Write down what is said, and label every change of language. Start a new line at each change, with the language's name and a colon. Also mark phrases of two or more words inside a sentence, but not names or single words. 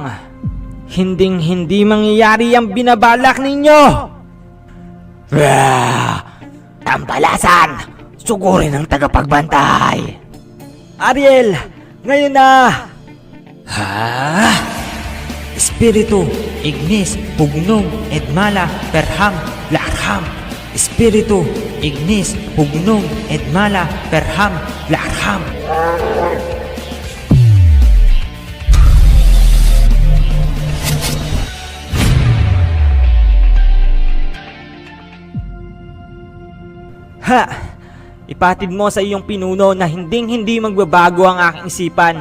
Filipino: Hinding-hindi mangyayari ang binabalak ninyo! Tampalasan! Sugurin ang tagapagbantay! Ariel, ngayon na! Espiritu, Ignis, Pugnong, Edmala, Perham, Larham. Espiritu, Ignis, Pugnong, Edmala, Perham, Larham. Ha! Ipatid mo sa iyong pinuno na hinding-hindi magbabago ang aking isipan.